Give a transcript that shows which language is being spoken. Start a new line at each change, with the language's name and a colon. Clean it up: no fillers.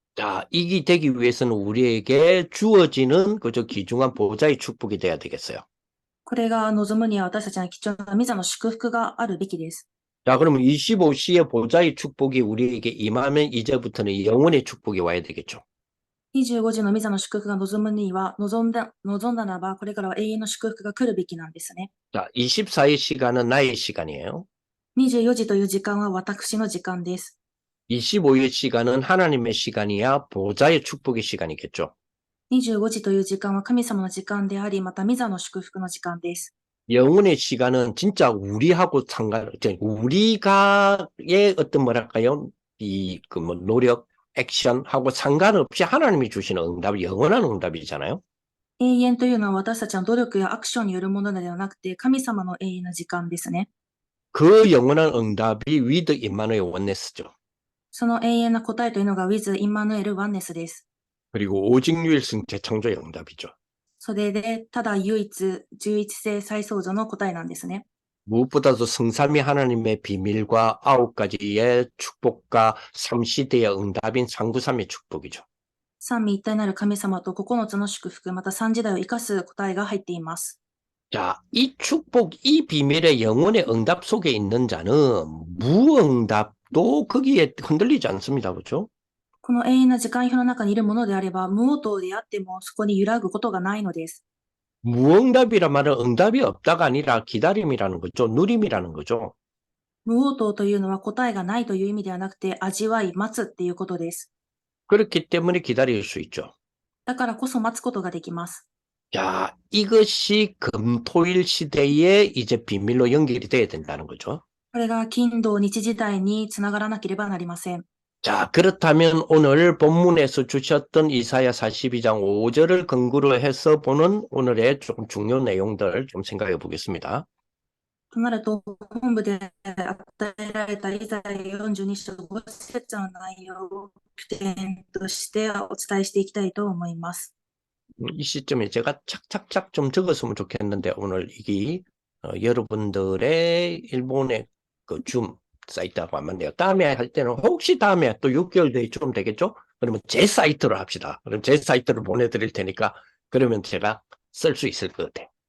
Korean: 자, 이기 되기 위해서는 우리에게 주어지는, 그죠? 귀중한 보좌의 축복이 돼야 되겠어요.
Japanese: これが望むには私たちの貴重な御座の祝福があるべきです。
Korean: 자, 그러면 25시의 보좌의 축복이 우리에게 임하면 이제부터는 영원의 축복이 와야 되겠죠.
Japanese: 25時の御座の祝福が望むには、望んだならば、これからは永遠の祝福が来るべきなんですね。
Korean: 자, 24의 시간은 나의 시간이에요.
Japanese: 24時という時間は私の時間です。
Korean: 25의 시간은 하나님의 시간이야 보좌의 축복의 시간이겠죠.
Japanese: 25時という時間は神様の時間であり、また御座の祝福の時間です。
Korean: 영혼의 시간은 진짜 우리하고 우리가의 어떤 뭐랄까요? 노력, 액션하고 상관없이 하나님이 주시는 응답이 영원한 응답이잖아요.
Japanese: 永遠というのは私たちの努力やアクションによるものではなくて、神様の永遠な時間ですね。
Korean: 그 영원한 응답이 위드 임마누엘 원네스죠.
Japanese: その永遠な答えというのが with インマヌエルワンネスです。
Korean: 그리고 오직 유일성 재창조의 응답이죠.
Japanese: それで、ただ唯一、十一性再創造の答えなんですね。
Korean: 무엇보다도 성삼위 하나님의 비밀과 9가지의 축복과 3시대의 응답인 상구삼의 축복이죠.
Japanese: 三位一体なる神様と9つの祝福、また三時代を生かす答えが入っています。
Korean: 자, 이 축복, 이 비밀의 영혼의 응답 속에 있는 자는 무응답도 거기에 흔들리지 않습니다. 그렇죠?
Japanese: この永遠な時間表の中にいるものであれば、無応答であってもそこに揺らぐことがないのです。
Korean: 무응답이란 말은 응답이 없다가 아니라 기다림이라는 거죠. 누림이라는 거죠.
Japanese: 無応答というのは答えがないという意味ではなくて、味わい、待つっていうことです。
Korean: 그렇기 때문에 기다릴 수 있죠.
Japanese: だからこそ待つことができます。
Korean: 자, 이것이 금토일 시대에 이제 비밀로 연결이 돼야 된다는 거죠.
Japanese: これが金土日時代につながらなければなりません。
Korean: 자, 그렇다면 오늘 본문에서 주셨던 이사야 42장 5절을 근거로 해서 보는 오늘의 조금 중요한 내용들 좀 생각해 보겠습니다.
Japanese: となると、本部で与えられたイザヤ42章5節の内容を起点としてお伝えしていきたいと思います。
Korean: 이 시점에 제가 착착착 좀 적었으면 좋겠는데 오늘 이게 여러분들의 일본의 그 줌 사이트하고 안 맞네요. 다음에 할 때는 혹시 다음에 또 6개월 뒤에 좀 되겠죠? 그러면 제 사이트로 합시다. 그럼 제 사이트로 보내드릴 테니까 그러면 제가 쓸 수 있을 것 같아요.